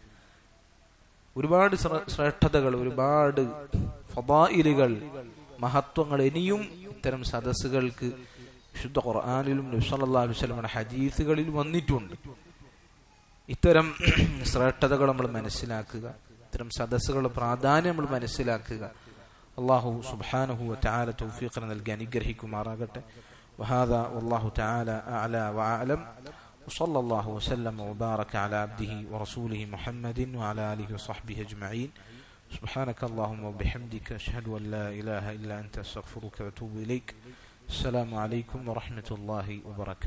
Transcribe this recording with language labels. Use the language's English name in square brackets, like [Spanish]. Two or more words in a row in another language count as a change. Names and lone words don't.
[Malayalam] ഒരുപാട് ശ്രേഷ്ഠതകൾ, ഒരുപാട് ഫദായിലുകൾ, മഹത്വങ്ങൾ ഇനിയും ഇത്തരം സദസ്സുകൾക്ക് വിശുദ്ധ ഖുർആനിലും നബി [Arabic] صلى الله عليه وسلم [Malayalam] ഹദീസുകളിലും വന്നിട്ടുണ്ട്. ഇത്തരം ശ്രേഷ്ഠതകൾ നമ്മൾ മനസ്സിലാക്കുക, ഇത്തരം സദസ്സുകളുടെ പ്രാധാന്യം നമ്മൾ മനസ്സിലാക്കുക. [Arabic] الله سبحانه وتعالى [Malayalam] തൗഫീഖ് നൽകി അനുഗ്രഹിക്കുമാറാകട്ടെ. [Arabic] وهذا والله تعالى أعلى وأعلم. وصلى الله وسلم وبارك على عبده ورسوله محمد وعلى آله وصحبه أجمعين. سبحانك اللهم وبحمدك أشهد أن لا إله إلا أنت أستغفرك وأتوب إليك. السلام عليكم ورحمة الله وبركاته.